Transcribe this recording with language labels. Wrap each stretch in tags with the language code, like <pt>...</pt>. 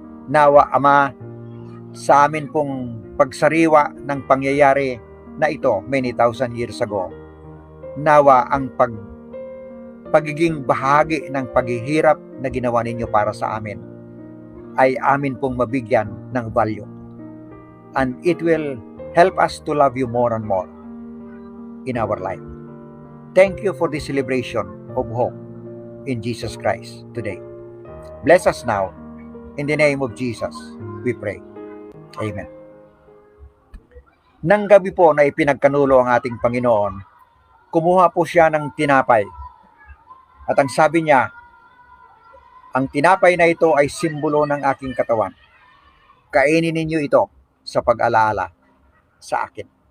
<tl>Nawa, Ama, sa amin pong pagsariwa ng pangyayari na ito</tl> <en>many thousand years ago,</en> <tl>nawa ang pagiging bahagi ng paghihirap na ginawa ninyo para sa amin ay amin pong mabigyan ng value.</tl> <en>And it will help us to love you more and more in our life. Thank you for the celebration of hope in Jesus Christ today. Bless us now. In the name of Jesus, we pray. Amen.</en> <tl>Nang gabi po na ipinagkanulo ang ating Panginoon, kumuha po siya ng tinapay. At ang sabi niya, ang tinapay na ito ay simbolo ng aking katawan. Kainin ninyo ito sa pag-alaala sa akin.</tl>